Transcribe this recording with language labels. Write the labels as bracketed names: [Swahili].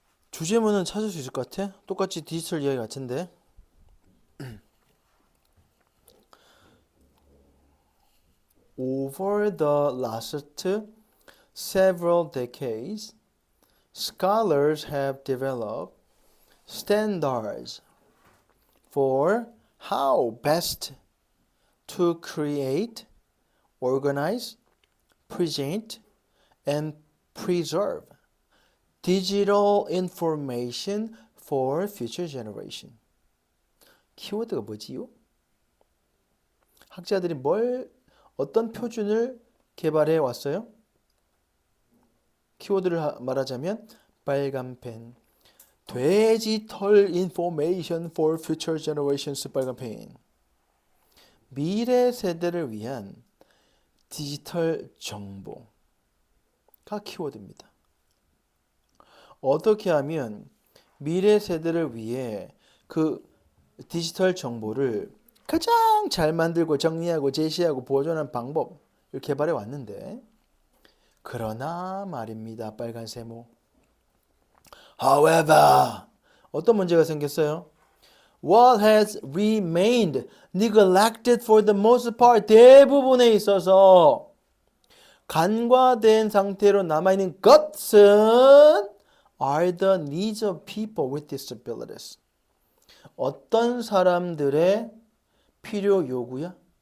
[Korean] 주제문은 찾을 수 있을 것 같아. 똑같이 디지털 이야기 같은데. [English] Over the last several decades, scholars have developed standards for how best to create, organize, present, and preserve digital information for future generation. [Korean] 키워드가 뭐지요? 학자들이 어떤 표준을 개발해 왔어요? 키워드를 말하자면 빨간 펜, 디지털 인포메이션 [English] for future generations [Korean] 빨간 펜. 미래 세대를 위한 디지털 정보가 키워드입니다. 어떻게 하면 미래 세대를 위해 그 디지털 정보를 가장 잘 만들고 정리하고 제시하고 보존하는 방법을 개발해 왔는데, 그러나 말입니다. 빨간 세모. However, 어떤 문제가 생겼어요? [English] What has remained neglected for the most part, [Korean] 대부분에 있어서 간과된 상태로 남아있는 것은 [English] are the needs of people with disabilities. [Korean] 어떤 사람들의 필요 요구야?